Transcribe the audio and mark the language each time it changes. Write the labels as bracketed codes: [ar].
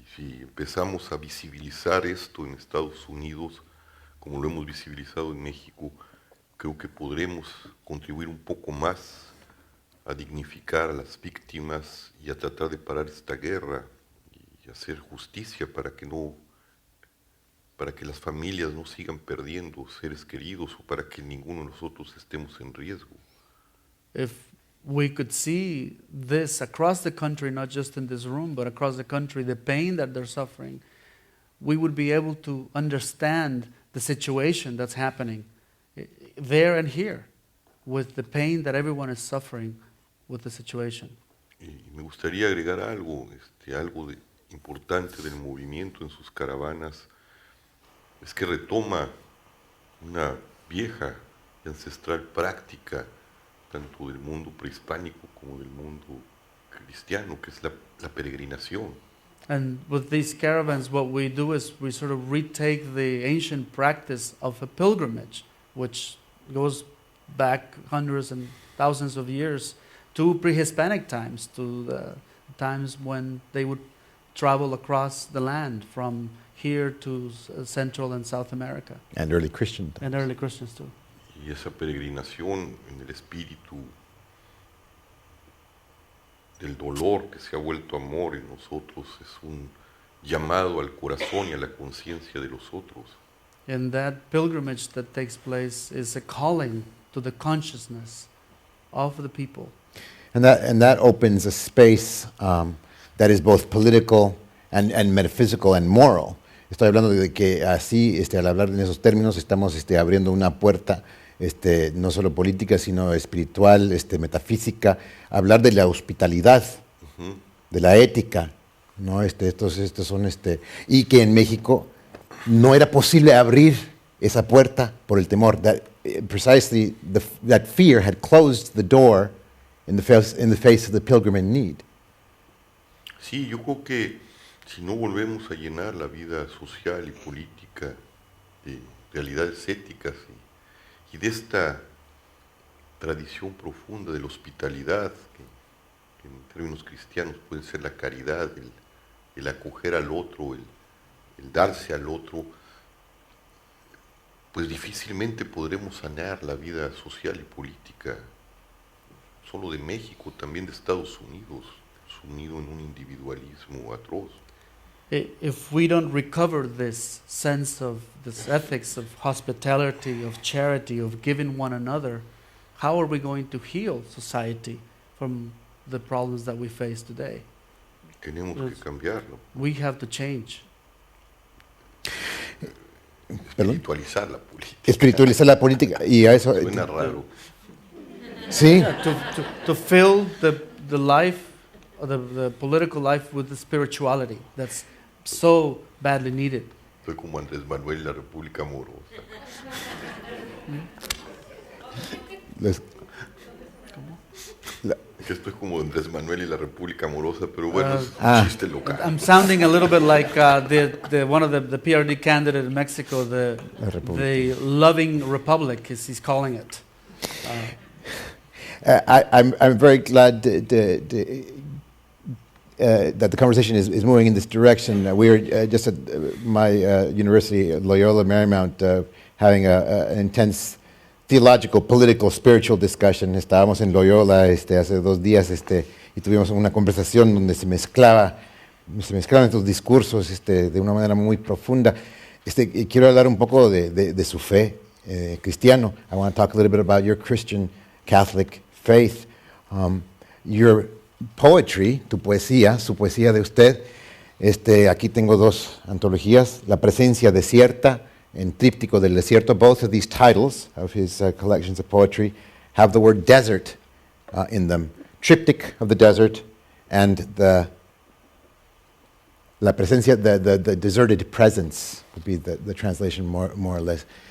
[es] Y si empezamos a visibilizar esto en Estados Unidos, como lo hemos visibilizado en México, creo que podremos contribuir un poco más a dignificar a las víctimas y a tratar de parar esta guerra y hacer justicia para que las familias no sigan perdiendo seres queridos o para que ninguno de nosotros estemos en riesgo. [en] If we could see this across the country, not just in this room, but across the country, the pain that they're suffering, we would be able to understand the situation that's happening there and here with the pain that everyone is suffering with the situation. [es] Y me gustaría agregar algo importante del movimiento en sus caravanas, es que retoma una vieja y ancestral práctica tanto del mundo prehispánico como del mundo cristiano, que es la peregrinación. [en] And with these caravans, what we do is we sort of retake the ancient practice of a pilgrimage, which goes back hundreds and thousands of years to pre-Hispanic times, to the times when they would travel across the land from here to Central and South America. And early Christian times. And early Christians too. [es] Y esa peregrinación en el espíritu del dolor que se ha vuelto amor en nosotros es un llamado al corazón y a la conciencia de los otros. [en] And that pilgrimage that takes place is a calling to the consciousness of the people. And that opens a space that is both political and metaphysical and moral. [es] Estoy hablando de que así, al hablar en esos términos, estamos abriendo una puerta, no solo política, sino espiritual, metafísica, hablar de la hospitalidad, de la ética, ¿no? Estos son, y que en México no era posible abrir esa puerta por el temor. [en] Precisely that fear had closed the door in the face of the pilgrim in need. [es] Sí, yo creo que si no volvemos a llenar la vida social y política de realidades éticas y de esta tradición profunda de la hospitalidad, que en términos cristianos puede ser la caridad, el acoger al otro, el darse al otro, pues difícilmente podremos sanear la vida social y política, solo de México, también de Estados Unidos, sumido en un individualismo atroz. [en] If we don't recover this sense of this ethics of hospitality, of charity, of giving one another, how are we going to heal society from the problems that we face today? [es] Tenemos [en] Yes. [es] que cambiarlo, [en] We have to change. [es] ¿Perdón? espiritualizar la política. Espiritualizar la política y a eso. Suena raro. Sí, [en] To fill the life, or the political life with the spirituality that's so badly needed. [es] Soy como Andrés Manuel en la República Amorosa. les- Que estoy como Andrés Manuel y la República Amorosa, pero bueno, es Ah. un chiste local. [en] I'm sounding a little bit like the one of the PRD candidate in Mexico, [es] La República. [en] the loving republic, as he's calling it. I'm very glad that the conversation is moving in this direction. We were just at my university, Loyola Marymount, having an intense theological, political, spiritual discussion. [es] Estábamos en Loyola hace 2 días y tuvimos una conversación donde se mezclaban estos discursos de una manera muy profunda. Y quiero hablar un poco de su fe cristiano. [en] I want to talk a little bit about your Christian Catholic faith. Your poetry, [es] tu poesía, su poesía de usted. Aquí tengo 2 antologías, La presencia desierta, en Tríptico del Desierto. [en] Both of these titles of his collections of poetry have the word desert in them. Triptych of the Desert and La presencia, the deserted presence would be the translation more or less.